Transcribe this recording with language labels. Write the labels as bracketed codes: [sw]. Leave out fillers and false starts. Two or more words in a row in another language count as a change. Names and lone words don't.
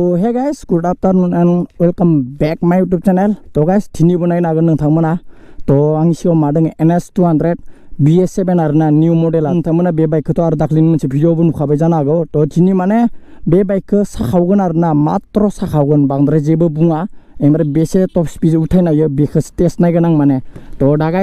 [en] Hey guys, good afternoon and welcome back my YouTube channel. [brx] तो guys, दिनै बनायनो हागोन नोंथांमोना तो आंनि सिगाङाव मा दङ NS200 BS7 आरोना [en] new model [brx] नोंथांमोना बे बाइकखौथ' आरो दाख्लैनि मोनसे भिडिअबो नुखाबाय जानो हागौ तो दिनै माने बे बाइकखौ साखावगोन आरोना मात्र साखावगोन बांद्राय जेबो बुङा ओमफ्राय बेसे [en] top speed [brx] उठायनो हायो बेखौसो टेस्ट नायगोन आं माने तो दा गाइस